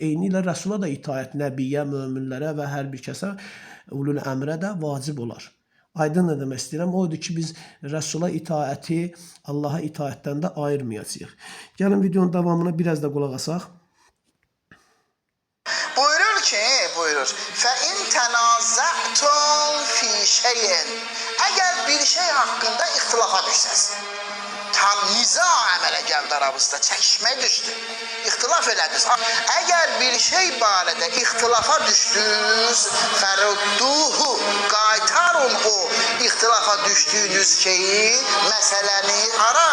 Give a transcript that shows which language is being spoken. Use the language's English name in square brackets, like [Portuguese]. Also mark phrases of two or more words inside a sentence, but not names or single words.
[Azerbaijani] Eyni ilə rəsula da itaət nəbiyyə, möminlərə və hər bir kəsə ulul əmrə də vacib olar. Aydın nə demək istəyirəm? Odur ki, biz rəsula itaəti Allaha itaətdən də ayırmayacağıq. Gəlin videonun davamına biraz da qulaq asaq. Buyurur ki, buyurur. [Arabic] فَاِنْ تَنَازَعْتُمْ فِي شَيْءٍ [Azerbaijani] Əgər bir şey haqqında ixtilafa düşsəz, tam niza əmələ gəldi aranızda, çəkişmək düşdü, ixtilaf elədiniz. Əgər bir şey barədə ixtilafa düşdünüz, fərudduhu, qaytarın o ixtilafa düşdüyünüz şeyi, məsələni hara?